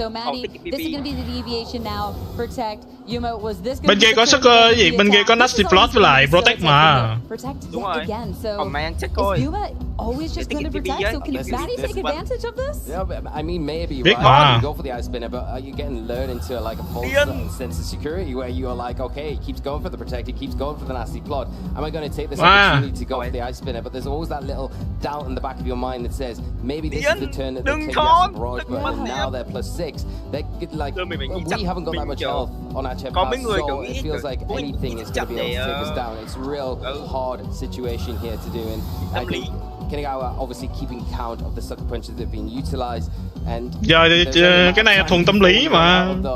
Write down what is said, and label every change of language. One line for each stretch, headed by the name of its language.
English: So Maddie, this is going to be the deviation now. Protect. Yuma, was this going to be
Vietnamese: bên kia có Sucker gì? Bên kia có Nasty Plot với lại Protect mà.
English: Protect yet again. So is Yuma always just going to protect? So can Maddie take advantage of this? Yeah, I mean, maybe, right? You go for the Ice Spinner, but are you getting lured into like a false sense of security where you're like, okay, he keeps going for the Protect, he keeps going for the Nasty Plot. Am I going to take this opportunity to go for the Ice Spinner? But there's always that little doubt in the back of your mind that says, maybe this is the turn that they take the Astral Barrage, but now they're +6. They're like, we haven't got that much health on our Chen Pao, so it feels like anything is going to be able to take us down. It's a real hard situation here to do, and I think Kinigawa obviously keeping count of the Sucker Punches that have been utilized.
Vietnamese: Giờ thì cái này là thuần tâm lý mà.